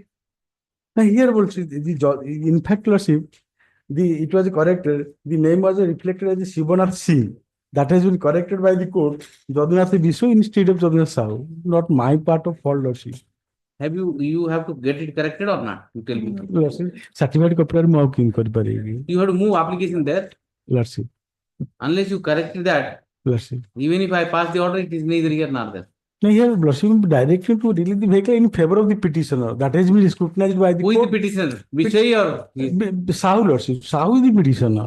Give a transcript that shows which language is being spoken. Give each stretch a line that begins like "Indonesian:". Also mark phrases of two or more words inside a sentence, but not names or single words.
English: Now here also, in fact, Lordship, it was corrected. The name was reflected as Sibonath Singh. That has been corrected by the court. Jadunath Bisu instead of Jadunath Sahu. Not my part of fault, Lordship. You have to get it corrected or not? You tell me. Lordship, certificate copy
Odia: ମୁଁ ଆଉ କେମିତି କରିପାରିବି?
English: You have to move application there. Lordship. Unless you correct that, Lordship. even if I pass the order, it is neither here nor there. Now here, Lordship directed to release the vehicle in favor of the petitioner. That has been scrutinized by the Who is court. the petitioner? Vishay or? Sahu, Lordship. Sahu is the petitioner.